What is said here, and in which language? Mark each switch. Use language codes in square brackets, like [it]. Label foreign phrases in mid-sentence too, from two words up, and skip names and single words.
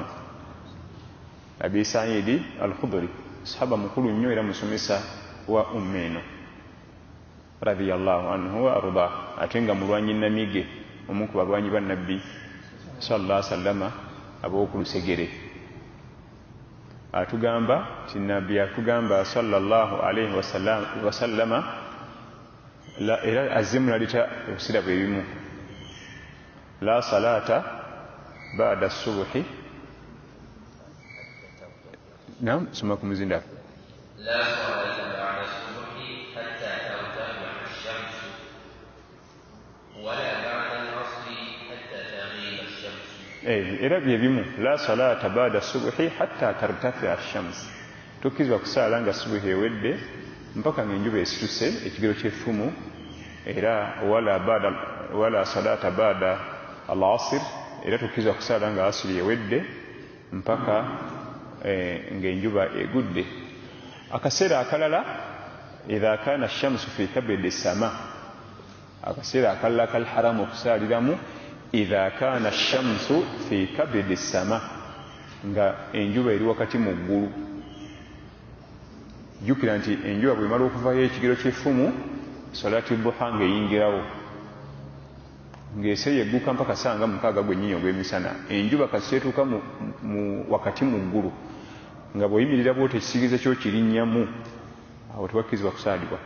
[lg] Abi Sa'id al-Khudri sahaba mukulu nnyo era musomesa wa ummeno [ar] رضي الله عنه وأرضى, [lg] ate nga mulwanyi namige, omu ku balwanyi ba Nabbi [ar] صلى الله عليه وسلم [lg] ab'okulusegere. Atugamba ti Nabbi atugamba [ar] صلى الله عليه وسلم [lg] era azimu nalita ebisira bwe bimu, [ar] لا صلاة بعد الصبح. [lg] Naam, soma ku muzinda. [ar] لا صلاة بعد الصبح حتى ترتفع الشمس ولا بعد العصر حتى تغيب الشمس. [lg] Era bye bimu, [ar] لا صلاة بعد الصبح حتى ترتفع الشمس. [lg] Tukkizibwa kusaala nga subuhi ewedde mpaka ng'enjuba esituse, ekigero ky'effumu. [ar] Era ولا صلاة بعد العصر, [lg] era tukkizibwa kusaala nga asiri ewedde mpaka ng'enjuba egudde. Akaseera akalala, [ar] إذا كان الشمس في كبد السماء, [lg] akaseera akalala kal haramu okusaaliramu [ar] إذا كان الشمس في كبد السماء, [lg] nga enjuba eri wakati mu ggulu. Jjukira nti enjuba bw'emala okuvaayo ekigero ky'effumu, [ar] صلاة الضحى [lg] ng'eyingirawo. ng'eseeya egguka mpaka sanga mukaaga gwennyini ogw'emisana, enjuba kasiteetuuka wakati mu ggulu nga bw'oyimirira bw'oti ekisigizo kyo kirinnyamu, awo tewakkirizibwa kusaalibwa.